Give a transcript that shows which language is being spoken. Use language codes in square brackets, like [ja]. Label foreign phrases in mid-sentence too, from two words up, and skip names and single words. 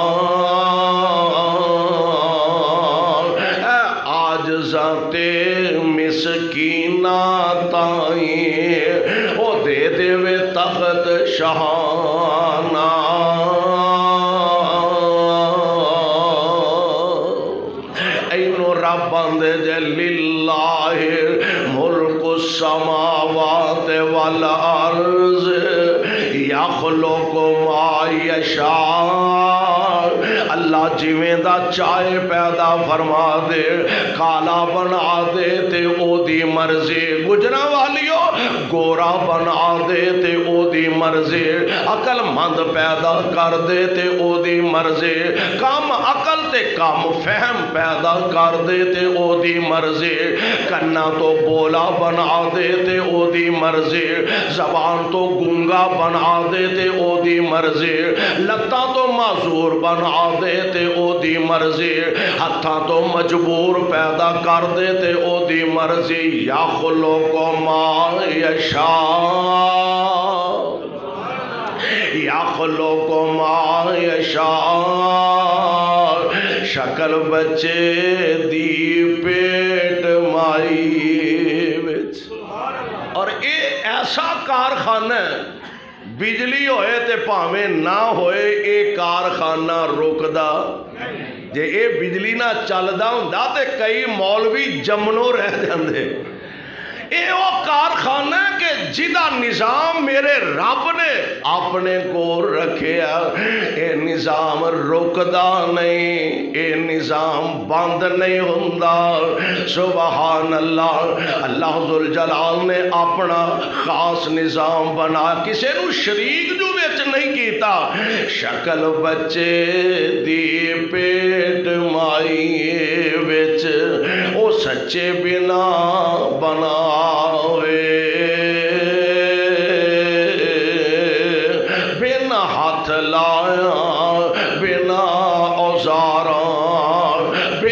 [pa] عاجزاں تے مسکیناں تائیں او دے دے تخت شاہانہ. رب بندے جے [ar] للہ ملک السماوات والارض یخلق ما یشاء. [pa] اللہ جویں دا چاہے پیدا فرما دے, کالا بنا دے تے او دی مرضی. گجرا والیو گورا بنا دے تے او دی مرضی. عقل مند پیدا کر دے تے او دی مرضی. کم عقل تے کم فہم پیدا کر دے تے او دی مرضی. کنا تو بولا بنا دے تے او دی مرضی. زبان تو گونگا بنا دے تے او دی مرضی. لتاں تو معذور بنا دے تے او دی مرضی. ہتھاں تو مجبور پیدا کر دے تے او دی مرضی. [ar] یخلق ما یشاء یخلق ما یشاء. [pa] شکل بچے دی پیٹ مائی وچ. اور اے ایسا کارخانہ ہے بجلی ہوئے تے پاویں نہ ہوئے اے کارخانہ رکدا. جے اے بجلی نہ چلدا ہوندا تے کئی مولوی جمنوں رہ جاندے. اے وہ کارخانہ کہ جدا نظام میرے رب نے اپنے کو رکھیا. اے نظام رکدا نہیں, اے نظام بند نہیں ہوندا. [ar] سبحان اللہ. [pa] اللہ ذوالجلال نے اپنا خاص نظام بنا, کسے نو شریک جو وچ نہیں کیتا. شکل بچے دی پیٹ مائی وچ او سچے بنا بنا بنا ہاتھ لایا بنا اوزاراں